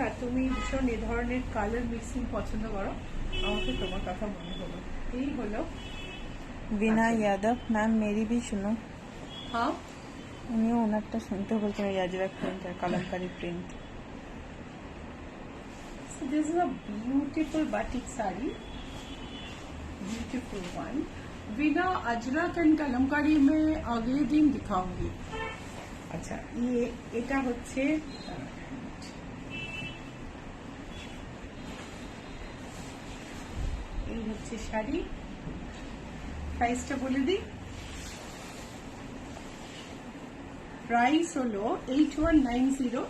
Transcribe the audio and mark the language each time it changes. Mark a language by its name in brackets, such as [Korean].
[Bangla] আর তুমি ভীষণ এ ধরনের কালার মিক্সিং পছন্দ করো, আমাকে তোমার কথা মনে হলো। এই হলো [Hindi] वीना यादव मैम मेरी भी सुनो। हाँ, [Bangla] উনিও ওনারটা শুনতে বলছেন, ওই Ajrak print আর Kalamkari print. [English] so this is a beautiful batik sari, beautiful one. [Hindi] Veena Ajrak and Kalamkari में अगले दिन दिखाऊंगी। अच्छा, ये [Bangla] এটা হচ্ছে এই হচ্ছে শাড়ি। প্রাইসটা বলে দিই, প্রাইস হলো 8190।